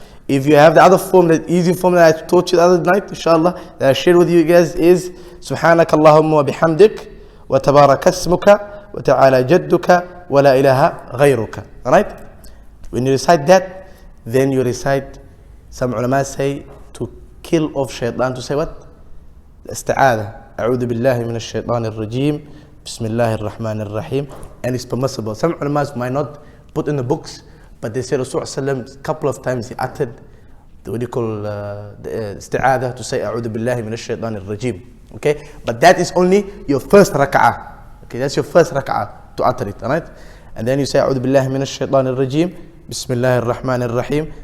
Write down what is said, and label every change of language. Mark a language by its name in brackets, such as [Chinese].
[English] If you have the other form, the easy form that I taught you the other night, inshallah, that I shared with you guys is [Arabic] سبحانك اللهم وبحمدك وتبارك اسمك وتعالى جدك ولا إله غيرك. [English] Alright? When you recite that, then you recite, some ulama say, to kill off shaitan, to say what? Ista'adha. [Arabic] أعوذ بالله من الشيطان الرجيم بسم الله الرحمن الرحيم. [English] And it's permissible. Some ulama might not put in the books, but they say Rasulullah a couple of times he uttered the isti'adha, to say [Arabic] أعوذ بالله من الشيطان الرجيم. [English] Okay? But that is only your first rak'ah. Okay, that's your first rak'ah to utter it, alright? And then you say [Arabic] أعوذ بالله من الشيطان الرجيم بسم الله الرحمن الرحيم.